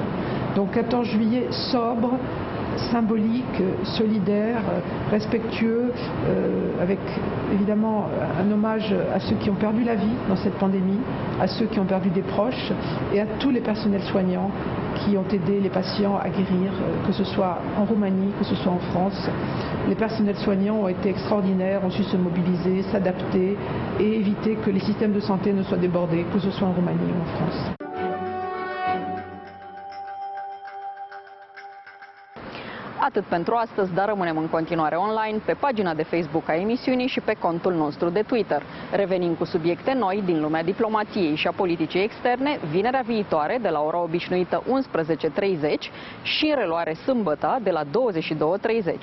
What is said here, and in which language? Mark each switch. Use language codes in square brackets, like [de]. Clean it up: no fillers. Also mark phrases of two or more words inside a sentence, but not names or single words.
[fr] Donc 14 juillet sobre, symbolique, solidaire, respectueux, avec évidemment un hommage à ceux qui ont perdu la vie dans cette pandémie, à ceux qui ont perdu des proches et à tous les personnels soignants qui ont aidé les patients à guérir, que ce soit en Roumanie, que ce soit en France. Les personnels soignants ont été extraordinaires, ont su se mobiliser, s'adapter et éviter que les systèmes de santé ne soient débordés, que ce soit en Roumanie ou en France. [ro] Atât pentru astăzi, dar rămânem în continuare online pe pagina de Facebook a emisiunii și pe contul nostru de Twitter. Revenim cu subiecte noi din lumea diplomației și a politicii externe vinerea viitoare de la ora obișnuită 11:30 și în reluare sâmbătă de la 22:30.